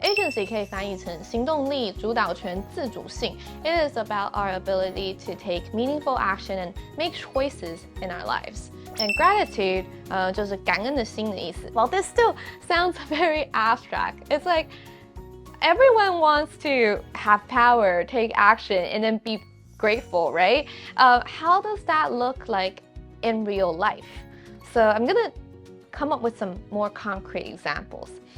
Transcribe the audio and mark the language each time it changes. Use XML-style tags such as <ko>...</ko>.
<zh>Agency 可以翻译成行动力、主导权、自主性。</zh> <en>It is about our ability to take meaningful action and make choices in our lives. And gratitude</en> <zh>就是感恩的心的意思。</zh> <en>Well, this still sounds very abstract. It's like everyone wants to have power, take action, and then be grateful, right? How does that look like in real life? So I'm gonna come up with some more concrete examples.</en>